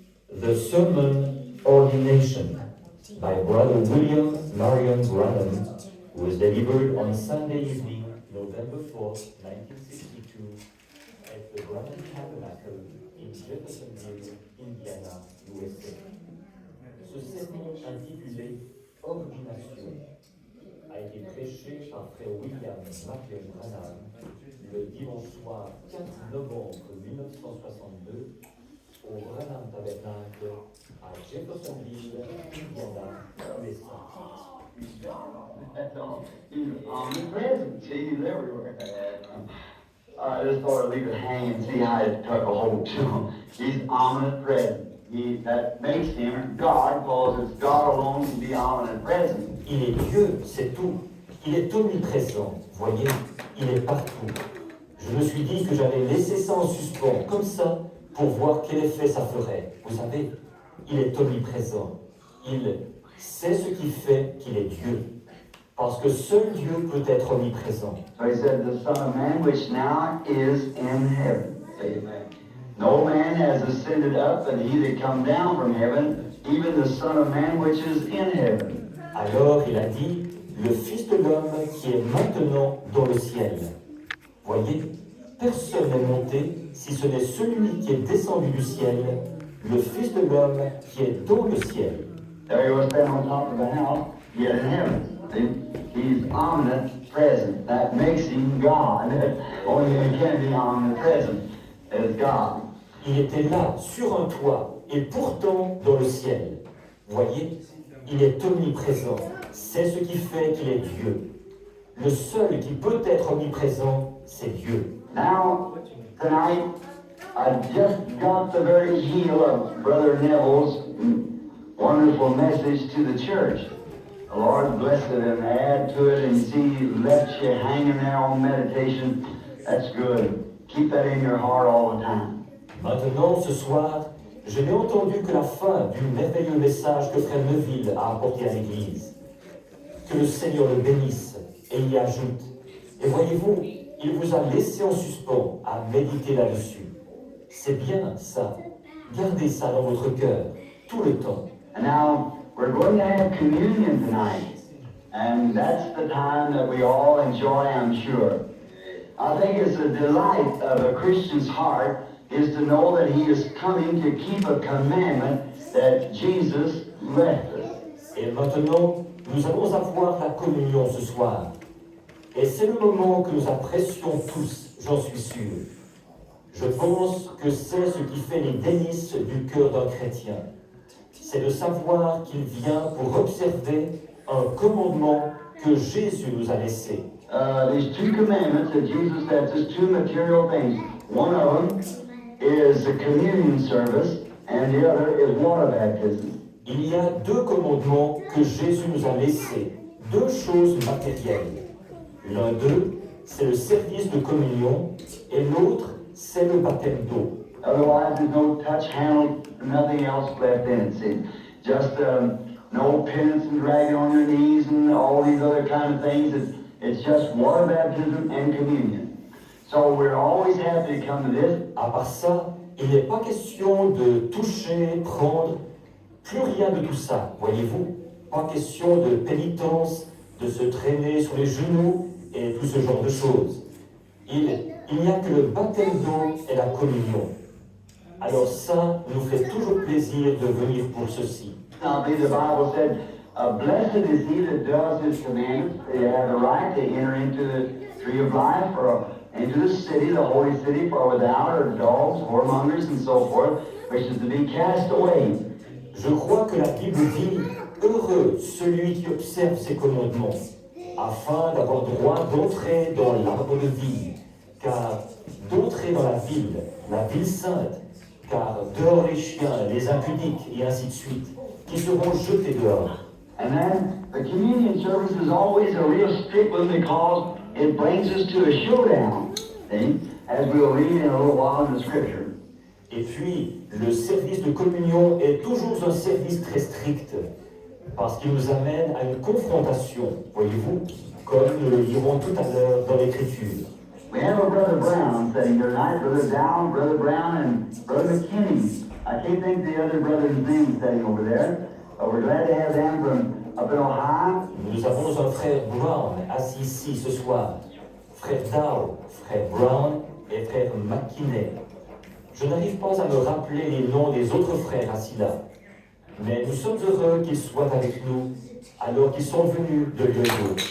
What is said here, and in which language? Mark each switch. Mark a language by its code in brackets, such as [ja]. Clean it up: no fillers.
[en] The Sermon Ordination by Brother William Marion Branham was delivered on Sunday evening, November 4th, 1962, at the Branham Tabernacle in Jeffersonville, Indiana, USA. [fr] Ce sermon intitulé Ordination a été prêché par Frère William Marion Branham le dimanche soir 4 novembre 1962 au Branham Tabernacle à Jeffersonville, Indiana, USA. [en] That's all. He's omnipresent. See, he's everywhere. I just thought I'd leave it hang and see how it took a hold to him. He's omnipresent. That makes him God, because it's God alone can be omnipresent. [fr] Il est Dieu, c'est tout. Il est omniprésent. Voyez, il est partout. Je me suis dit que j'allais laisser ça en suspens, comme ça, pour voir quel effet ça ferait. Vous savez, il est omniprésent. Il sait ce qui fait qu'il est Dieu. Parce que seul Dieu peut être omniprésent. [en] So he said, the Son of Man, which now is in heaven. Amen. No man has ascended up, and he that come down from heaven, even the Son of Man, which is in heaven. [fr] Alors il a dit, le Fils de l'homme qui est maintenant dans le ciel. Voyez, personne n'est monté si ce n'est celui qui est descendu du ciel, le Fils de l'homme qui est dans le ciel. [en] There he was standing on top of the house, yet in heaven. See? He's omnipresent. That makes him God. Only he can be omnipresent as God. [fr] Il était là, sur un toit, et pourtant dans le ciel. Voyez, il est omniprésent. C'est ce qui fait qu'il est Dieu. Le seul qui peut être omniprésent, c'est Dieu. [en] Now, tonight, I just got the very heel of Brother Neville's wonderful message to the church. The Lord bless it and add to it, and see, left you hanging there on meditation. That's good. Keep that in your heart all the time. [fr] Maintenant, ce soir, je n'ai entendu que la fin du merveilleux message que Frère Neville a apporté à l'Église. Que le Seigneur le bénisse et y ajoute. Et voyez-vous, il vous a laissé en suspens à méditer là-dessus. C'est bien ça. Gardez ça dans votre cœur, tout le temps. [en] And now, we're going to have communion tonight. And that's the time that we all enjoy, I'm sure. I think it's a delight of a Christian's heart is to know that he is coming to keep a commandment that Jesus left us. [fr] Et maintenant, nous allons avoir la communion ce soir. Et c'est le moment que nous apprécions tous, j'en suis sûr. Je pense que c'est ce qui fait les délices du cœur d'un chrétien. C'est de savoir qu'il vient pour observer un commandement que Jésus nous a laissé. [en] These two commandments that Jesus said, there's two material things. One of them is the communion service, and the other is water baptism. [fr] Il y a deux commandements que Jésus nous a laissés, deux choses matérielles. L'un d'eux, c'est le service de communion, et l'autre, c'est le baptême d'eau. [en] Otherwise, there's no touch handle, nothing else left in it. See, just no penance and dragging on your knees and all these other kind of things. It's just water baptism and communion. So we're always happy to come to this. [fr] À part ça, il n'est pas question de toucher, prendre, plus rien de tout ça, voyez-vous. Pas question de pénitence, de se traîner sur les genoux et tout ce genre de choses. Il n'y a que le baptême d'eau et la communion. Alors ça nous fait toujours plaisir de venir pour ceci. [en] Now, the Bible said, blessed is he that does his commandments. They have the right to enter into the tree of life or into the city, the holy city, for without are dogs, whoremongers, and so forth, which is to be cast away. [fr] Je crois que la Bible dit « Heureux celui qui observe ses commandements, afin d'avoir droit d'entrer dans l'arbre de vie, car d'entrer dans la ville sainte, car dehors les chiens, les impudiques, et ainsi de suite, qui seront jetés dehors. » [en] And then the communion service is always a real strict one because it brings us to a showdown, see, as we'll read in a little while in the scripture. [fr] Et puis, le service de communion est toujours un service très strict, parce qu'il nous amène à une confrontation, voyez-vous, comme nous le lirons tout à l'heure dans l'Écriture. [en] We have a Brother Brown sitting here tonight, Brother Down, Brother Brown, and Brother McKinney. I can't think of the other brother's name sitting over there, but we're glad to have them from up in Ohio. [fr] Nous avons un frère Brown assis ici ce soir, frère Dow, frère Brown et frère McKinney. Je n'arrive pas à me rappeler les noms des autres frères assis là, mais nous sommes heureux qu'ils soient avec nous alors qu'ils sont venus de Lyon.